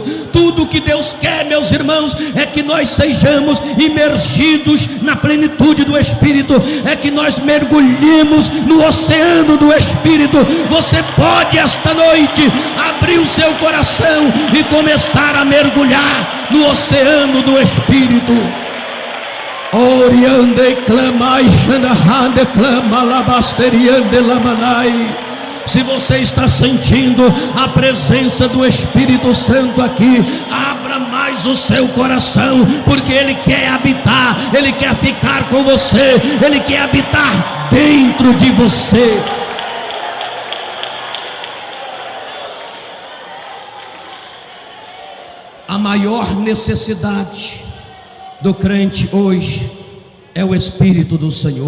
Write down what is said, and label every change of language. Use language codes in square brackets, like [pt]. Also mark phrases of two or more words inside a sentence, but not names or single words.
[pt] Tudo que Deus quer, meus irmãos, é que nós sejamos imergidos na plenitude do Espírito, é que nós mergulhemos no oceano do Espírito. Você pode esta noite abrir o seu coração e começar a mergulhar no oceano do Espírito. Oriande clamai, xanahande clama, labasteriande lamanai. Se você está sentindo a presença do Espírito Santo aqui, abra mais o seu coração, porque Ele quer habitar, Ele quer ficar com você, Ele quer habitar dentro de você. A maior necessidade do crente hoje é o Espírito do Senhor.